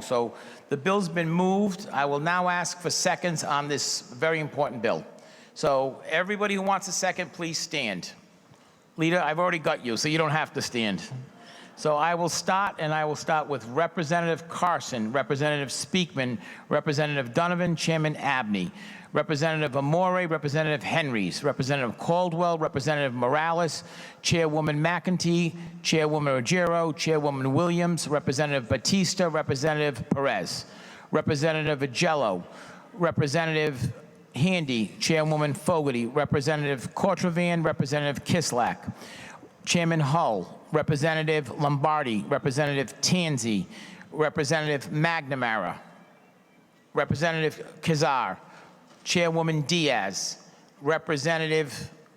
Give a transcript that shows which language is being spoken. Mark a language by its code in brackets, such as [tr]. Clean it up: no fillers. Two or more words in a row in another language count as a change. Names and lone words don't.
[en] So the bill's been moved. I will now ask for seconds on this very important bill. So everybody who wants a second, please stand. Leader, I've already got you, so you don't have to stand. So I will start, and I will start with Representative Carson, Representative Speakman, Representative Donovan, Chairman Abney, Representative Amore, Representative Henrys, Representative Caldwell, Representative Morales, Chairwoman McEntee, Chairwoman Ruggiero, Chairwoman Williams, Representative Batista, Representative Perez, Representative Agello, Representative Handy, Chairwoman Fogarty, Representative Cortravan, Representative Kislak, Chairman Hull, Representative Lombardi, Representative Tanzi, Representative McNamara, Representative Kazar, Chairwoman Diaz, Representative